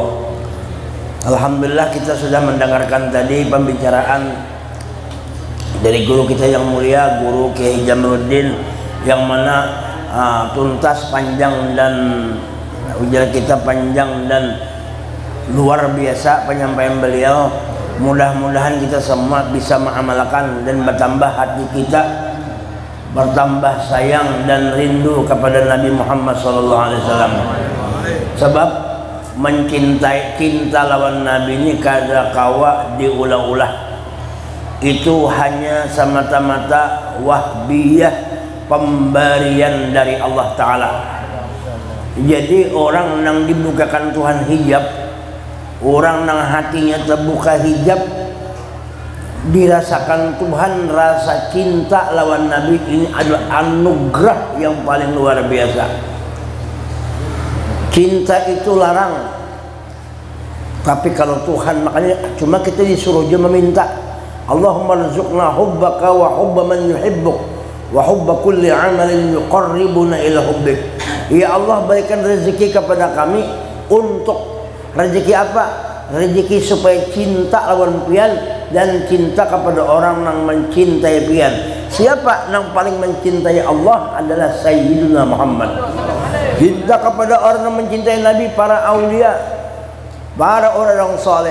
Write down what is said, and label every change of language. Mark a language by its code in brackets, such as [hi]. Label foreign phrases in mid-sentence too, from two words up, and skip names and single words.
[id] Alhamdulillah kita sudah mendengarkan tadi pembicaraan dari guru kita yang mulia, Guru Kiai Jamaluddin, yang mana tuntas, panjang, dan ujar kita panjang dan luar biasa penyampaian beliau. Mudah-mudahan kita semua bisa mengamalkan dan bertambah hati kita bertambah sayang dan rindu kepada Nabi Muhammad SAW. [bjn] Sebab mencintai, cinta lawan Nabi ini kada kawa diulah-ulah. [id] Itu hanya semata-mata wahbiyah, pemberian dari Allah Ta'ala. Jadi orang yang dibukakan Tuhan hijab, orang yang hatinya terbuka hijab, dirasakan Tuhan rasa [bjn] cinta lawan Nabi. [id] Ini adalah anugerah yang paling luar biasa. [bjn] Cinta itu larang, [id] tapi kalau Tuhan, makanya cuma kita disuruh aja meminta, [ar] اللهم ارزقنا حبك وحب من يحبك وحب كل عمل يقربنا إلى حبك. [id] Ya Allah, berikan rezeki kepada kami. Untuk rezeki apa? [bjn] Rezeki supaya cinta lawan pian dan cinta kepada orang yang mencintai pian. [id] Siapa yang paling mencintai Allah adalah Sayyidina Muhammad. Cinta kepada orang yang mencintai Nabi, para aulia, para orang soleh.